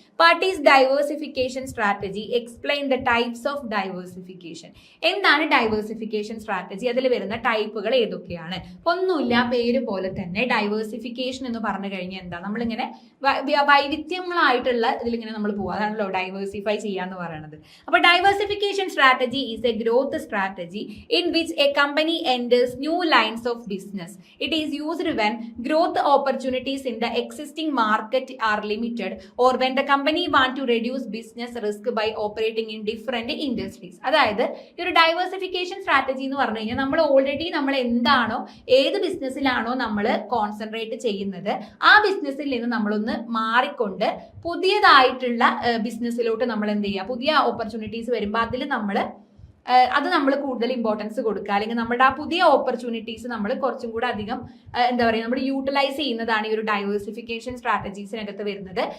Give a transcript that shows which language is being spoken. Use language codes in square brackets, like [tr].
[en] What is diversification strategy, explain the types of diversification. [ml] എന്താണ് diversification strategy, അതിൽ വരുന്ന ടൈപ്പുകൾ ഏതൊക്കെയാണ്? ഒന്നുമില്ല, പേര് പോലെ തന്നെ ഡൈവേഴ്സിഫിക്കേഷൻ എന്ന് പറഞ്ഞു കഴിഞ്ഞാൽ എന്താ, നമ്മളിങ്ങനെ വൈവിധ്യങ്ങളായിട്ടുള്ള ഇതിലിങ്ങനെ നമ്മൾ പോകുക, അതാണല്ലോ ഡൈവേഴ്സിഫൈ ചെയ്യാന്ന് പറയുന്നത്. അപ്പൊ diversification strategy [en] is a growth strategy in which a company enters new lines of business. It is used when growth opportunities in the existing market are limited or when the company want to reduce business risk by operating in different industries. [ml] അതായത് ഈ ഒരു diversification strategy എന്ന് പറഞ്ഞു കഴിഞ്ഞാൽ നമ്മൾ എന്താണോ ഏത് ബിസിനസ്സിലാണോ നമ്മൾ കോൺസെൻട്രേറ്റ് ചെയ്യുന്നത് ആ ബിസിനസ്സിൽ നിന്ന് നമ്മളൊന്ന് മാറിക്കൊണ്ട് പുതിയതായിട്ടുള്ള ബിസിനസ്സിലോട്ട് നമ്മൾ എന്ത് ചെയ്യുക, പുതിയ ഓപ്പർച്യൂണിറ്റീസ് വരുമ്പോൾ അതിൽ നമ്മൾ കൂടുതൽ ഇമ്പോർട്ടൻസ് കൊടുക്കുക, അല്ലെങ്കിൽ നമ്മുടെ ആ പുതിയ ഓപ്പർച്യൂണിറ്റീസ് നമ്മൾ കുറച്ചും കൂടെ അധികം നമ്മൾ യൂട്ടിലൈസ് ചെയ്യുന്നതാണ് ഈ ഒരു ഡൈവേഴ്സിഫിക്കേഷൻ സ്ട്രാറ്റജീസിനകത്ത് വരുന്നത്.